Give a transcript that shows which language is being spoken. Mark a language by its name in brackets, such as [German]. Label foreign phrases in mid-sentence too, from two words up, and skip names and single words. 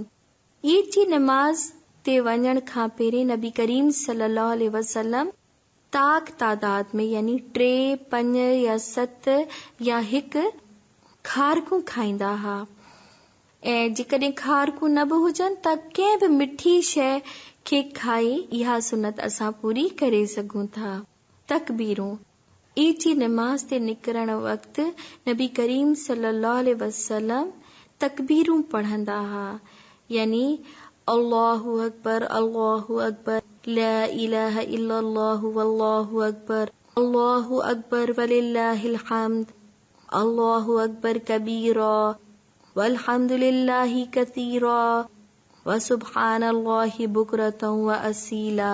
[Sindhi] ईद जी नमाज़ ते वञण खां पहिरीं नबी करीम [Arabic] صلى الله عليه وسلم [Sindhi] ताक तादाद में, यानी 3, 5 या 7 या 1 खारकूं खाईंदा हुआ, ऐं जेकॾहिं खारकूं न बि हुजनि त कंहिं बि मिठी शइ खे खाई इहा सुनत असां पूरी करे सघूं था। तकबीरूं, ईद जी नमाज़ ते निकिरण वक़्तु नबी करीम [Arabic] صلى الله عليه وسلم [Sindhi] तकबीरूं पढ़ंदा हुआ, यानी [Arabic] الله أكبر، الله أكبر، لا إله إلا الله والله أكبر، الله أكبر ولله الحمد، الله أكبر كبيرا والحمد لله كثيرا وسبحان الله بكرة وأصيلا.